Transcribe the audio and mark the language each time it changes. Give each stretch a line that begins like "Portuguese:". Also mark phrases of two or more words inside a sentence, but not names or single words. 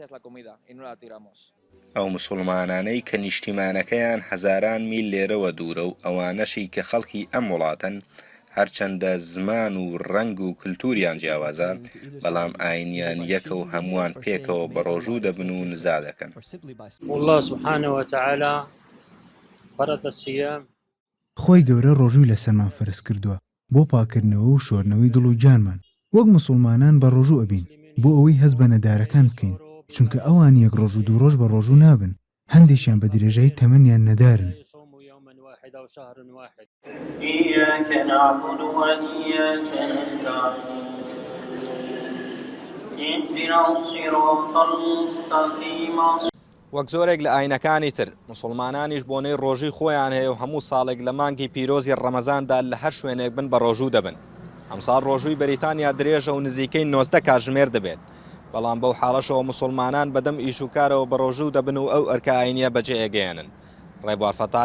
Central Kurdish: ئەو موسڵمانانەی کە نیشتیمانەکەیان هەزاران میل لێرەوە دوورە و ئەوانەشی کە خەڵکی ئەم وڵاتن، هەرچەندە زمان و ڕەنگ و کللتوریان جیاوازە، بەڵام ئاینیان یەکە و هەمووان پێکەوە بە ڕۆژوو دەبن و نزا دەکەن.
Arabic: والله سبحانه وتعالى فرض الصيام.
Central Kurdish: خۆی گەورە ڕۆژووی لەسەرمان فەرز کردووە بۆ پاکردنەوە و شۆرنەوەی دڵ و گیانمان. وەک موسڵمانان بە ڕۆژوو ئەبین بۆ ئەوەی هەست بە نەدارەکان بکەین، چونکە ئەوان یەک ڕۆژ و 2 ڕۆژ بە ڕۆژوو نابن، هەندێکیان بە درێژایی تەمەنیان نەدارن.
Arabic: إياك نعبد وإياك نستعين اهدنا الصراط المستقيم.
Central Kurdish: وەک زۆرێک لە ئاینەکانی تر موسڵمانانیش بۆنەی ڕۆژی خۆیان هەیە و هەموو ساڵێک لە مانگی پیرۆزی ڕەمەزاندا لە هەر شوێنێک بن بە ڕۆژوو دەبن. ئەمساڵ ڕۆژووی بەریتانیا درێژە و نزیکەی 90 کاتژمێر دەبێت، بەڵام بەو حاڵەشەوە موسڵمانان بەدەم ئیش و کارەوە بە ڕۆژوو دەبن و ئەو ئەرکە ئاینیە بەجێ ئەگەیەنن.